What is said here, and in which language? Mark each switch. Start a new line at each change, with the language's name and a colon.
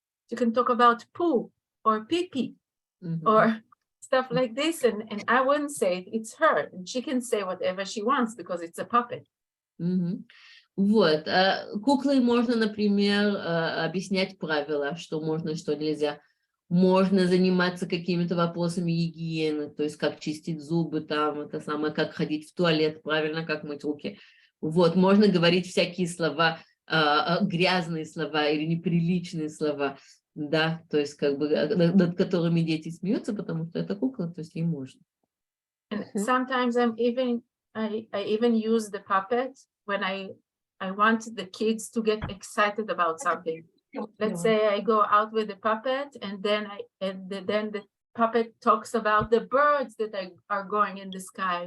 English: You can talk about poo or pee-pee or stuff like this, and I wouldn't say it, it's her, and she can say whatever she wants because it's a puppet.
Russian: Вот, куклой можно, например, объяснять правила, что можно, что нельзя. Можно заниматься какими-то вопросами гигиены, то есть как чистить зубы, там, это самое, как ходить в туалет, правильно, как мыть руки. Вот, можно говорить всякие слова, грязные слова или неприличные слова, да, то есть как бы над которыми дети смеются, потому что это кукла, то есть ей можно.
English: And sometimes I even use the puppet when I want the kids to get excited about something. Let's say I go out with the puppet, and then the puppet talks about the birds that are going in the sky.